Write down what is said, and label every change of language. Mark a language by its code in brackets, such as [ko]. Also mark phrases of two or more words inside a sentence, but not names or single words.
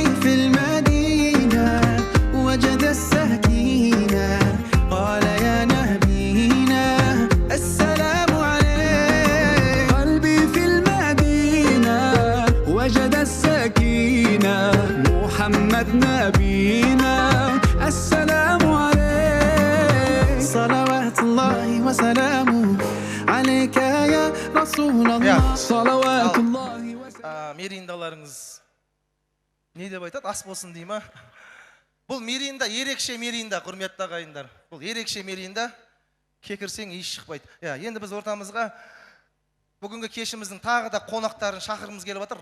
[ar] في المدينة وجد السكينة قال يا نبينا السلام عليك قلبي في المدينة وجد السكينة محمد نبينا السلام عليك صلوات الله وسلامه عليك يا رسول الله صلوات الله [kk] Мериндаларыңыз не деп айтады? Ас болсын дей ма? Бұл Меринда, ерекше Меринда, құрметті ағайындар. Бұл ерекше Меринда, кекірсең еш шықпайды. Енді біз ортамызға бүгінгі кешіміздің тағы да қонақтарын шақырымыз келіп жатыр.